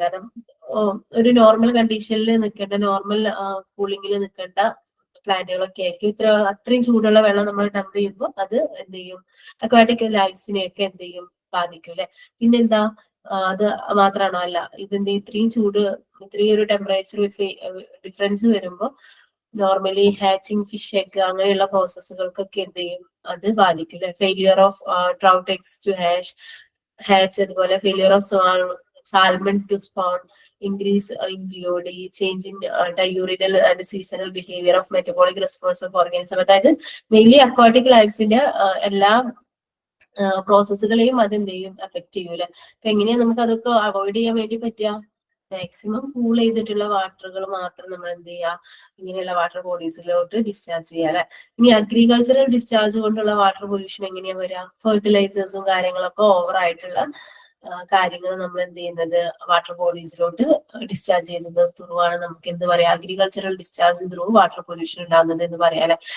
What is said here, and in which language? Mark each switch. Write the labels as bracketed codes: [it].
[ml] കാരണം ഒരു നോർമൽ കണ്ടീഷനിൽ നിൽക്കേണ്ട, നോർമൽ കൂളിംഗിൽ നിൽക്കേണ്ട പ്ലാന്റുകളൊക്കെ ആയിരിക്കും അത്രയും ചൂടുള്ള വെള്ളം നമ്മൾ ഡംപ് ചെയ്യുമ്പോൾ അത് എന്ത് ചെയ്യും, അക്വാട്ടിക് ലൈഫ്സിനെയൊക്കെ എന്ത് ചെയ്യും, ബാധിക്കും അല്ലെ. പിന്നെന്താ, അത് മാത്രമാണോ, അല്ല, ഇതെന്ത് ഇത്രയും ചൂട്, ഇത്രയും ഒരു ടെമ്പറേച്ചർ ഡിഫറൻസ് വരുമ്പോൾ നോർമലി ഹാച്ചിങ് ഫിഷ് എഗ് അങ്ങനെയുള്ള പ്രോസസ്സുകൾക്കൊക്കെ എന്ത് ചെയ്യും, അത് ബാധിക്കും അല്ലെ. [en] Failure of trout eggs to hatch, അതുപോലെ failure of salmon to spawn, increase in BOD, change in diurnal and seasonal behavior of metabolic response of organism. [ml] അതായത് mainly aquatic ലൈഫ്സിന്റെ എല്ലാ പ്രോസസ്സുകളെയും അതെന്ത് ചെയ്യും, എഫക്ട് ചെയ്യൂല. അപ്പൊ എങ്ങനെയാ നമുക്ക് അതൊക്കെ അവോയ്ഡ് ചെയ്യാൻ വേണ്ടി പറ്റുക, മാക്സിമം കൂൾ ചെയ്തിട്ടുള്ള വാട്ടറുകൾ മാത്രം നമ്മൾ എന്ത് ചെയ്യുക, ഇങ്ങനെയുള്ള വാട്ടർ ബോഡീസിലോട്ട് ഡിസ്ചാർജ് ചെയ്യുക അല്ലെ. ഇനി അഗ്രികൾച്ചറൽ ഡിസ്ചാർജ് കൊണ്ടുള്ള വാട്ടർ പൊല്യൂഷൻ എങ്ങനെയാ വരിക, ഫെർട്ടിലൈസേഴ്സും കാര്യങ്ങളൊക്കെ ഓവർ ആയിട്ടുള്ള കാര്യങ്ങൾ നമ്മൾ എന്ത് ചെയ്യുന്നത്, വാട്ടർ ബോഡീസിലോട്ട് ഡിസ്ചാർജ് ചെയ്യുന്നത് ത്രൂ ആണ് നമുക്ക് എന്ത് പറയാം, agricultural discharge through water pollution ഉണ്ടാകുന്നത് എന്ന് പറയാം അല്ലെ.